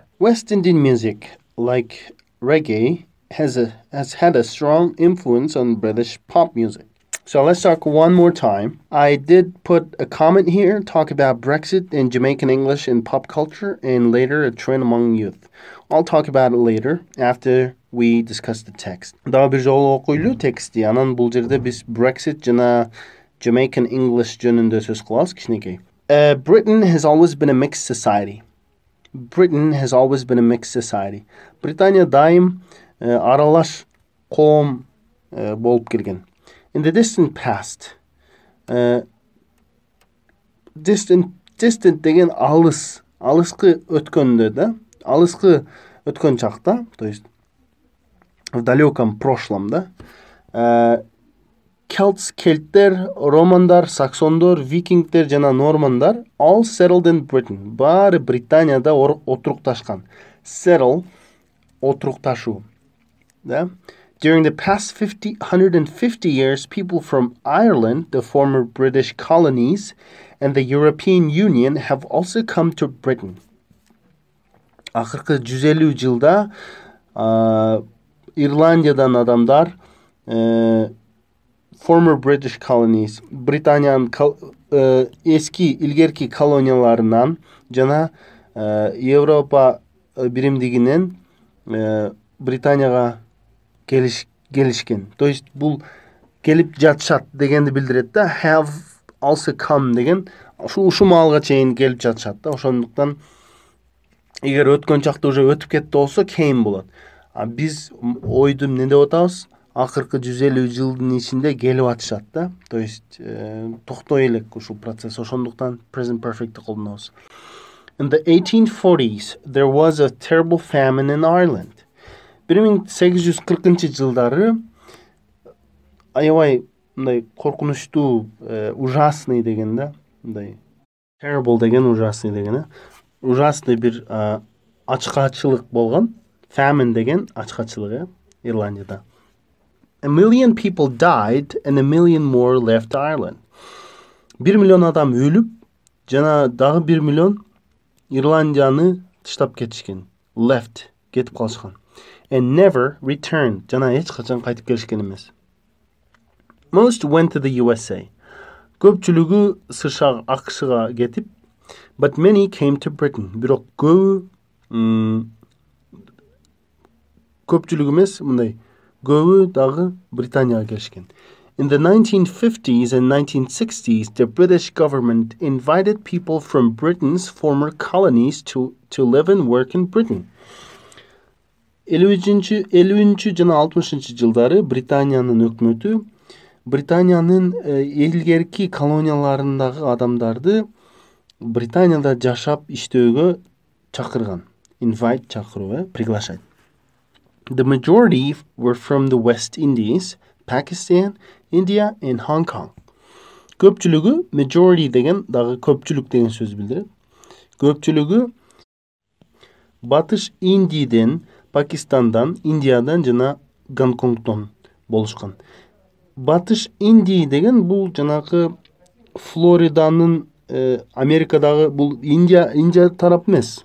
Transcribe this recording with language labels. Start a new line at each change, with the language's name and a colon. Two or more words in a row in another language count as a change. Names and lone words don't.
English: West Indian music, like reggae, has had a strong influence on British pop music. So let's talk one more time. I did put a comment here, talk about Brexit and Jamaican English in pop culture, and later a trend among youth. I'll talk about it later, after we discuss the text.
Kyrgyz: Дагы бир жолу окуйлу текстти. Анан бул жерде биз Brexit жана
English: Jamaican English
Kyrgyz: жөнүндө сөз кылабыз кичинекей.
English: Britain has always been a mixed society. Britain has always been a mixed society.
Kyrgyz: Британия дайым аралаш коом болуп келген.
English: In the distant past,
Kyrgyz: distant деген алыскы өткөндө да, алыскы өткөн чакта,
Russian: то есть в далеком прошлом,
Kyrgyz: да, Кельттер, Романдар, Саксондор, Викингтер жана Нормандар
English: all settled in Britain.
Kyrgyz: Баары Британияда отурукташкан. Settle, отурукташуу, да.
English: During the past 150 years, people from Ireland, the former British colonies, and the European Union have also come to Britain.
Kyrgyz: Акыркы 150 жылда Ирландиядан адамдар,
English: former British colonies,
Kyrgyz: Британиянын эски илгерки колонияларынан жана Европа биримдигинен Британияга gelişken.
Russian: То есть
Kyrgyz: бул келип жатышат дегенди билдирет да.
English: Have also come
Kyrgyz: деген ушу маалга чейин келип жатышат да. Ошондуктан эгер өткөн чакта уже өтүп кетти болсо came болот. А биз ойду эмне деп атабыз? Акыркы 150 жылдын ичинде келип атышат да.
Russian: То есть
Kyrgyz: токтой элек ушул процесс. Ошондуктан
English: present perfect'ти
Kyrgyz: колдонобуз.
English: In the 1840s, there was a terrible famine in Ireland.
Kyrgyz: 1840 жылдары аябай мындай коркунучтуу, ужасный деген да, мындай terrible деген ужасный деген, ужасный бир ачкачылык болгон. Famine деген ачкачылык Ирландияда.
English: 1 million people died and 1 million more left Ireland.
Kyrgyz: 1 миллион адам өлүп, жана дагы 1 миллион Ирландияны тыштап кетишкен. Left, кетип калышкан.
English: And never returned.
Kyrgyz: Жана эч качан кайтып келишкен эмес.
English: Most went to the USA.
Kyrgyz: Көпчүлүгү США, АКШга кетип,
English: but many came to Britain.
Kyrgyz: Бирок көпчүлүгү эмес, мындай көбү дагы Британияга келишкен.
English: In the 1950s and 1960s, the British government invited people from Britain's former colonies to live and work in Britain.
Kyrgyz: 50 жана 60 жылдары Британиянын өкмөтү Британиянын илгерки колонияларындагы адамдарды Британияда жашап иштөөгө чакырган. Invite чакыруу, приглашать.
English: The majority were from the West Indies, Pakistan, India, and Hong Kong.
Kyrgyz: Көпчүлүгү, majority деген дагы көпчүлүк деген сөз билдирет. Көпчүлүгү Батыш Индийден, Пакистандан, Индиядан жана Гонконгдон болушкан. Батыш Индии деген бул жанагы Флориданын Америкадагы бул Индия тарап эмес.